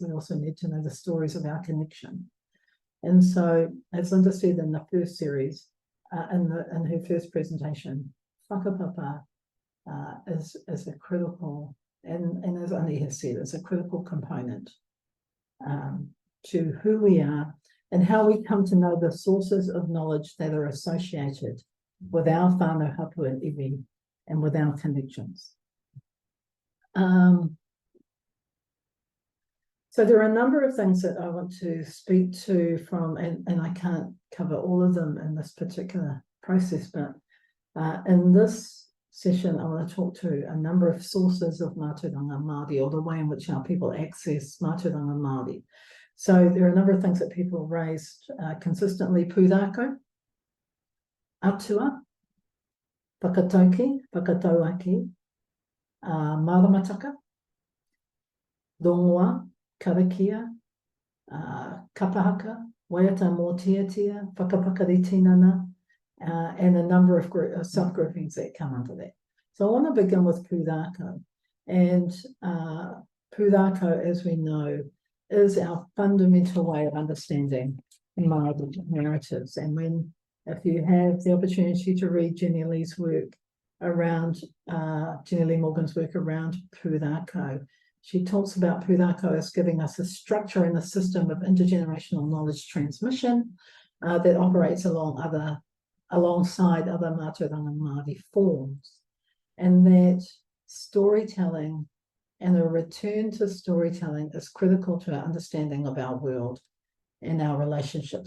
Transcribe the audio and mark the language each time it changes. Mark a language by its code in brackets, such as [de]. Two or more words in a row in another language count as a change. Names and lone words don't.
[en] We also need to know the stories of our connection. And so, as Linda said in the first series, in her first presentation, whakapapa is a critical, and as Ani has said, it's a critical component to who we are and how we come to know the sources of knowledge that are associated with our [mi] whānau hapu [en] and iwi and with our connections. So there are a number of things that I want to speak to from, and I can't cover all of them in this particular process, but in this session, I want to talk to a number of sources of [mi] mātauranga Māori, [en] or the way in which our people access [mi] mātauranga Māori. [en] So there are a number of things that people raised consistently: [mi] pūrākau, atua, whakatauki, whakatauaki, maramataka, rongoa, karakia, kapahaka, waiata mō tiatia, whakapakari tinana, [en] and a number of subgroupings that come under that. So I want to begin with pūrākau. And pūrākau, as we know, is our fundamental way of understanding Māori narratives. And if you have the opportunity to read Jenny Lee's work around, Jenny Lee Morgan's work around pūrākau, she talks about pūrākau as giving us a structure and a system of intergenerational knowledge transmission that operates along other alongside other [mi] Mātauranga Māori [en] forms, and that storytelling and a return to storytelling is critical to our understanding of our world and our relationships.